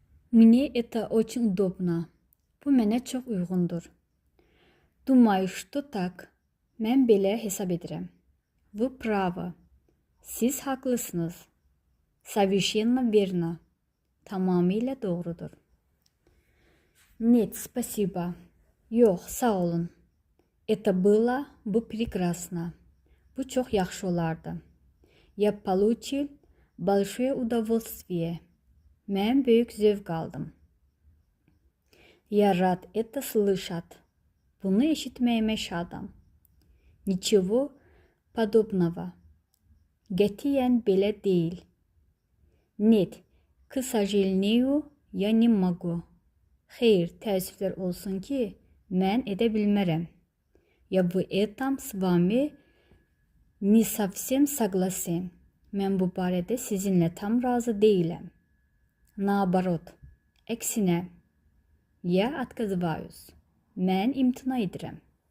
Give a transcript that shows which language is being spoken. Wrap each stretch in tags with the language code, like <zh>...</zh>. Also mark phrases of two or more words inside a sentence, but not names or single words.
<ru>Мне это очень удобно.</ru> <az>Bu mənə çox uyğundur.</az> <ru>Думаю, что так.</ru> <az>Mən belə hesab edirəm.</az> <ru>Вы правы.</ru> <az>Siz haqlısınız.</az> <ru>Совершенно верно.</ru> <az>Tamamilə doğrudur.</az> <ru>Нет, спасибо.</ru> <az>Yox, sağ olun.</az> <ru>Это было бы прекрасно.</ru> <az>Bu çox yaxşı olardı.</az> <ru>Я получил большое удовольствие.</ru> <az>Mən böyük zövq aldım.</az> <ru>Я рад это слышать.</ru> <az>Bunu eşitməyimə şadam.</az> <ru>Ничего подобного.</ru> <az>Qətiyyən belə deyil.</az> <ru>Нет, к сожалению, я не могу.</ru> <az>Xeyr, təəssüflər olsun ki, mən edə bilmərəm.</az> <ru>Я в этом с вами не совсем согласен.</ru> <az>Mən bu barədə sizinlə tam razı deyiləm.</az> <ru>Наоборот, əksinə. Я отказываюсь.</ru> <az>Mən imtina edirəm.</az>